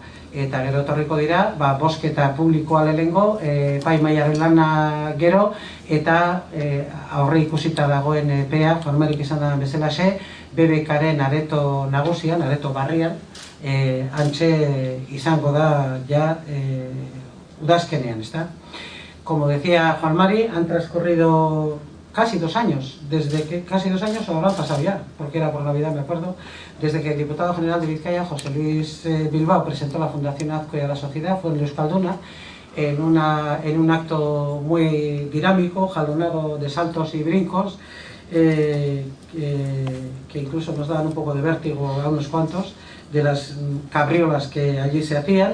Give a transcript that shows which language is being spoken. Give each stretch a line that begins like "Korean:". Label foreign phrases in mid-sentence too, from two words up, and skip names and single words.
Basque: Eta gero etorriko dira, bozketa publikoa lehengo, epaimahaiaren lana gero, eta aurre ikusita dagoen epea, formarik izan da bezalaxe, BBKaren areto nagusian, areto barrian, hantxe izango da ja udazkenean,
Spanish: ¿está? Como decía Juan Mari, han transcurrido casi 2 años, casi 2 años o habrán pasado ya, porque era por Navidad, me acuerdo, desde que el diputado general de Vizcaya, José Luis Bilbao, presentó la Fundación Azkoa a la sociedad, fue en Euskalduna, en un acto muy dinámico, jalonado de saltos y brincos, que incluso nos daban un poco de vértigo a unos cuantos, de las cabriolas que allí se hacían.